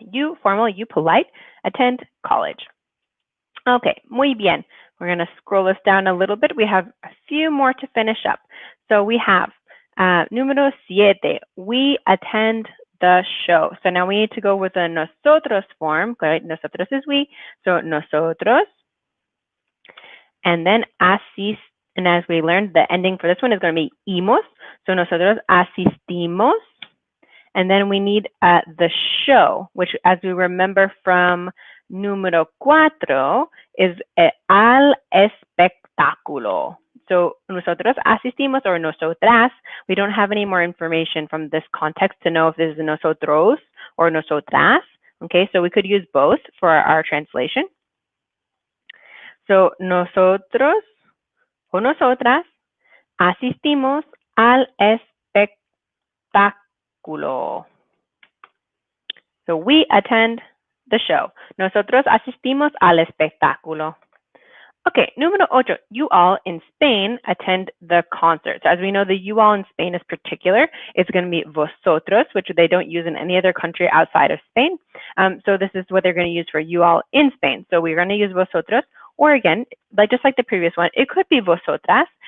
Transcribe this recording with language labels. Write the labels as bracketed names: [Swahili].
[English] You, formal, you, polite, attend college. Okay, [Spanish] muy bien. [English] We're going to scroll this down a little bit. We have a few more to finish up. So we have [Spanish] número siete, [English] we attend the show. So now we need to go with the nosotros form, right? Nosotros is we, so nosotros. And then asist, and as we learned, the ending for this one is going to be imos. So [Spanish] nosotros asistimos. [English] And then we need the show, which as we remember from [Spanish] número cuatro [English] is [Spanish] al espectáculo. So nosotros asistimos or nosotras. [English] We don't have any more information from this context to know if this is nosotros or nosotras. Okay, so we could use both for our translation. [Spanish] So nosotros o nosotras asistimos al espectáculo. [English] So we attend the show. [Spanish] Nosotros asistimos al espectáculo. [English] Okay, [Spanish] número ocho, [English] you all in Spain attend the concert. So as we know, the you all in Spain is particular. It's going to be vosotros, which they don't use in any other country outside of Spain. So this is what they're going to use for you all in Spain. So we're going to use vosotros, or again, just like the previous one, it could be vosotras.